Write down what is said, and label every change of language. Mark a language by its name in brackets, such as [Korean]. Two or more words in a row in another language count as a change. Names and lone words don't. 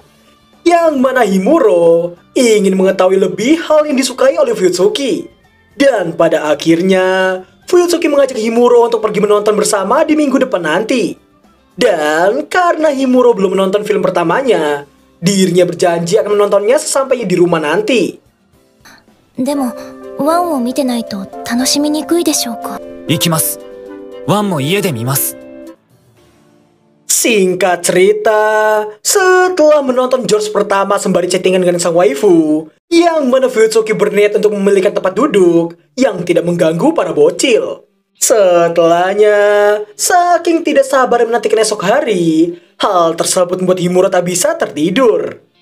[Indonesian] Yang mana Himuro ingin mengetahui lebih hal yang disukai oleh Fuyutsuki. Dan pada akhirnya, Fuyutsuki mengajak Himuro untuk pergi menonton bersama di minggu depan nanti. Dan karena Himuro belum menonton film pertamanya, dirinya berjanji akan menontonnya sesampainya di rumah nanti. [Japanese] でも、ワンを見てないと楽しみにくいでしょうか。行きます。ワンも家で見ます。 [Indonesian] Singkat cerita, setelah menonton George pertama sembari chattingan dengan sang waifu, yang mana Fuyutsuki berniat untuk memilihkan tempat duduk yang tidak mengganggu para bocil. Setelahnya, saking tidak sabar menantikan esok hari, hal tersebut membuat Himuro tak bisa tertidur.